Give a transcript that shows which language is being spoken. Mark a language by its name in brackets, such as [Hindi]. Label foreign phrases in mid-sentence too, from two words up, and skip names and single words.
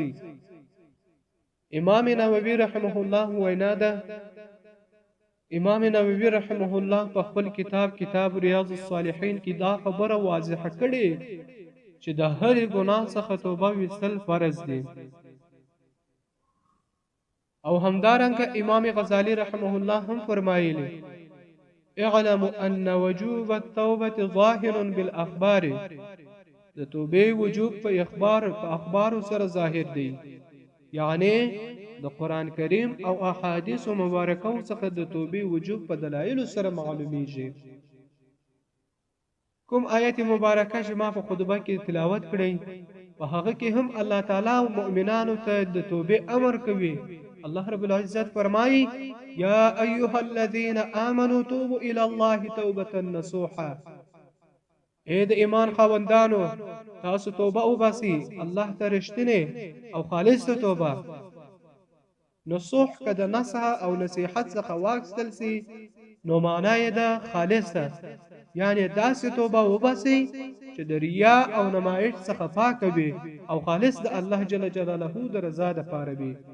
[Pashto] امام نووي [Arabic] رحمه الله [Pashto] وینا ده امام نووي [Arabic] رحمه الله [Pashto] په خپل کتاب ریاض الصالحین کې دا خبره واضحه کړې چې د هر ګناه څخه توبه ویستل فرض دي. او همدارنګه امام غزالی [Arabic] رحمه الله [Pashto] هم فرمایلی [Arabic] اعلموا ان وجوب التوبه ظاهر بالاخبار، [Pashto] د توبې وجوب په اخبار سره ظاهر دی، یعنی د قران کریم او احادیث مبارکو څخه د توبې وجوب په دلایل سره معلومیږي. کوم آیت مبارکه چې ما په خطبه کې تلاوت کړی په هغه کې هم الله تعالی مؤمنانو ته د توبې امر کوي. الله رب العزت فرمایي [Arabic] یا ایها الذين آمنوا توبوا الى الله توبه نصوحا، [Pashto] اے د ایمان خاوندانو تاسو توبه وباسئ الله ته رښتینه او خالصه توبه. نصوح کده نصح او نصیحت څخه واخستل سي نو معنا یې ده خالصه، یعنی داسې توبه وباسئ چې د ریا او نمایش څخه پاک وي او خالص د الله [Arabic] جل جلاله [Pashto] د رضا لپاره وي.